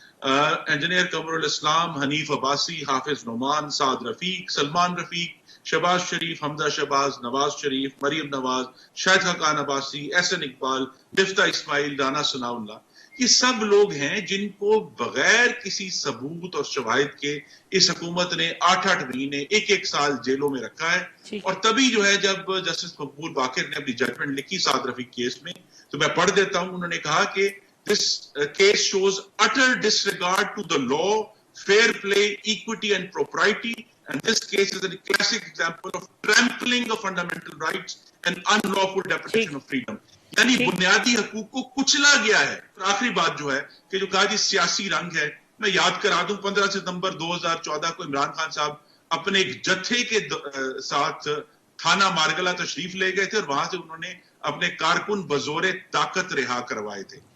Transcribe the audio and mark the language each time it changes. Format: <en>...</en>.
<ur>Engineer Qamar الاسلام, حنیف عباسی, حافظ نعمان, سعد رفیق, سلمان رفیق, شہباز شریف, حمزہ شہباز, نواز شریف, مریم نواز, شاہد خاقان عباسی, احسن اقبال, مفتہ اسماعیل, رانا ثناء اللہ, یہ سب لوگ ہیں جن کو بغیر کسی ثبوت اور شواہد کے اس حکومت نے 8 مہینے 1 سال جیلوں میں رکھا ہے. اور تبھی جو ہے جب جسٹس مقبول باقر نے اپنی ججمنٹ لکھی سعد رفیق کیس میں, تو میں پڑھ دیتا ہوں, انہوں نے کہا کہ</ur> <en>this case shows utter disregard to the law, fair play, equity and propriety, and this case is a classic example of trampling of fundamental rights and unlawful deprivation of freedom.</en> <ur>یعنی بنیادی حقوق کو کچلا گیا ہے. آخری بات جو ہے کہ جو کہا جی سیاسی رنگ ہے, میں یاد کرا دوں 15 ستمبر 2014 کو عمران خان صاحب اپنے ایک جتھے کے ساتھ تھانہ مارگلہ تشریف لے گئے تھے اور وہاں سے انہوں نے اپنے کارکن بزور طاقت رہا کروائے تھے.</ur>